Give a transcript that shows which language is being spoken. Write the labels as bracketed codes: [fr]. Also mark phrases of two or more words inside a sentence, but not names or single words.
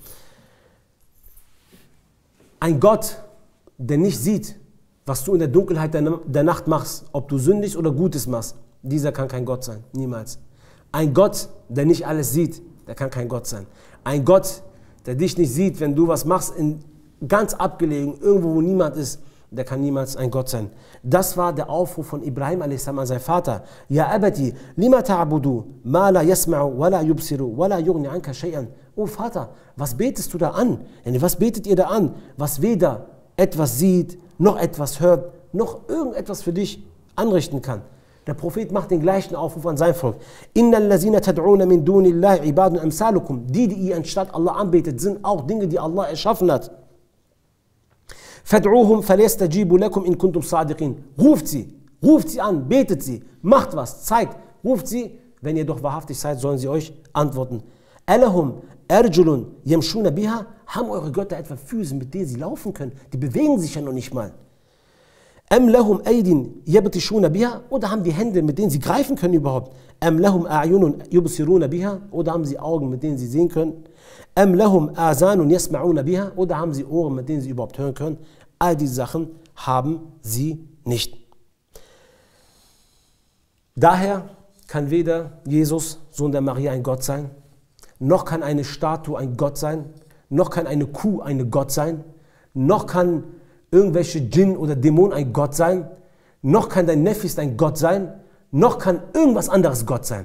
[de] Ein Gott, der nicht sieht, was du in der Dunkelheit der Nacht machst, ob du sündig oder Gutes machst, dieser kann kein Gott sein, niemals. Ein Gott, der nicht alles sieht, der kann kein Gott sein. Ein Gott, der dich nicht sieht, wenn du was machst, ganz abgelegen, irgendwo wo niemand ist, der kann niemals ein Gott sein. Das war der Aufruf von Ibrahim a.s. an seinen Vater. [ar] يا أبت لم تعبد ما لا يسمع ولا يبصر ولا يغني عنك شيئا. [de] Oh Vater, was betest du da an? Was betet ihr da an, was weder etwas sieht, noch etwas hört, noch irgendetwas für dich anrichten kann? Der Prophet macht den gleichen Aufruf an sein Volk. [ar] إن الذين تدعون من دون الله عباد أمثالكم. [de] Die ihr anstatt Allah anbetet, sind auch Dinge, die Allah erschaffen hat. [ar] فادعوهم فليستجيبوا لكم إن كنتم صادقين. [de] Ruft sie an, betet sie, macht was, zeigt, ruft sie, wenn ihr doch wahrhaftig seid, sollen sie euch antworten. [ar] ألهم أرجل يمشون بها. [de] Haben eure Götter etwa Füße, mit denen sie laufen können? Die bewegen sich ja noch nicht mal. [ar] أم لهم أيد يبطشون بها. [de] Oder haben die Hände, mit denen sie greifen können überhaupt? [ar] أم لهم أعين يبصرون بها. [de] Oder haben sie Augen, mit denen sie sehen können? [ar] أم لهم آذان يسمعون بها. [de] Oder haben sie Ohren, mit denen sie überhaupt hören können? All diese Sachen haben sie nicht. Daher kann weder Jesus, Sohn der Maria, ein Gott sein, noch kann eine Statue ein Gott sein, noch kann eine Kuh ein Gott sein, noch kann irgendwelche Djinn oder Dämonen ein Gott sein, noch kann dein Nefis ein Gott sein, noch kann irgendwas anderes Gott sein.